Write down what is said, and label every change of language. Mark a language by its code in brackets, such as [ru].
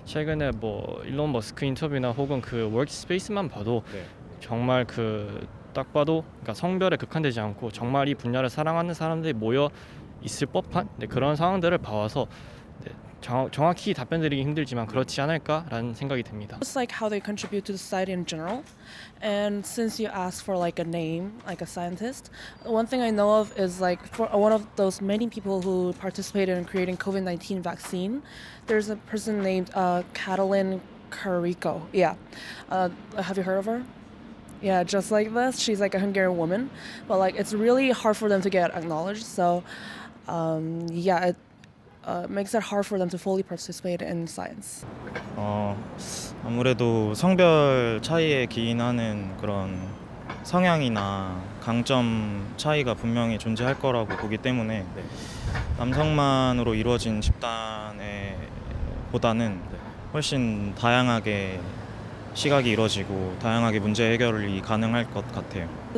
[ko] 최근에 뭐 일론 머스크 인터뷰나 혹은 그 워크스페이스만 봐도 네. 정말 그 딱 봐도 그러니까 성별에 극한되지 않고 정말 이 분야를 사랑하는 사람들이 모여 있을 법한 그런 상황들을 봐와서 정확히 답변드리기 힘들지만 그렇지 않을까라는 생각이 듭니다. [en] It's like how they contribute to the society in general. And since you asked for like a name, like a scientist, one thing I know of is like for one of those many people who participated in creating COVID-19 vaccine, there's a person named Catalin Carrico. Yeah. Have you heard of her? Yeah, just like this. She's like a Hungarian woman, but like it's really hard for them to get acknowledged. So, it makes it hard for them to fully participate in science. [ko] 아무래도 성별 차이에 기인하는 그런 성향이나 강점 차이가 분명히 존재할 거라고 보기 때문에 남성만으로 이루어진 집단에 보다는 훨씬 다양하게 시각이 이루어지고 다양하게 문제 해결이 가능할 것 같아요.